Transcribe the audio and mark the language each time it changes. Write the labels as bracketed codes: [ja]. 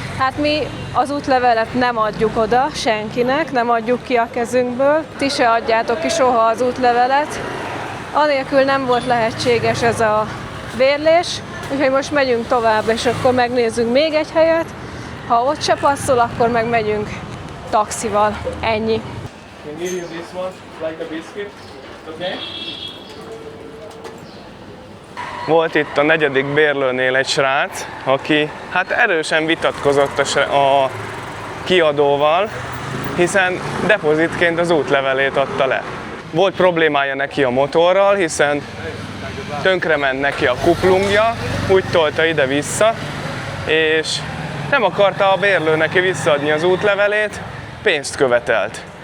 [hu] Hát mi az útlevelet nem adjuk oda senkinek, nem adjuk ki a kezünkből. Ti se adjátok ki soha az útlevelet. Anélkül nem volt lehetséges ez a bérlés, úgyhogy most megyünk tovább, és akkor megnézzünk még egy helyet. Ha ott se passzol, akkor meg megyünk taxival. Ennyi. [en] Can give you this one, like a biscuit, okay? [hu] Volt itt a 4. bérlőnél egy srác, aki hát erősen vitatkozott a kiadóval, hiszen depozitként az útlevelét adta le. Volt problémája neki a motorral, hiszen tönkrement neki a kuplungja, úgy tolta ide-vissza, és nem akarta a bérlő neki visszaadni az útlevelét, pénzt követelt.